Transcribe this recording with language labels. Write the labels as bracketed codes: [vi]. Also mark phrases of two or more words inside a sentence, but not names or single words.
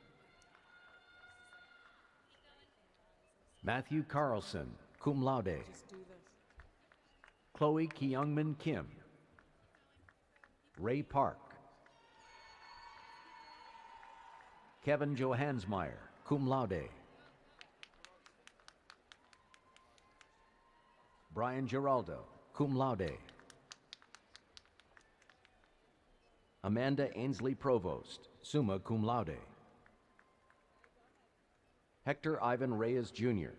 [en] Matthew Carlson, [la] cum laude. [en] Chloe Kyungmin Kim. Ray Park. Kevin Johansmeyer, [la] cum laude. [en] Brian Giraldo, [la] cum laude. [en] Amanda Ainsley Provost, [la] summa cum laude. [en] Hector Ivan Reyes Jr.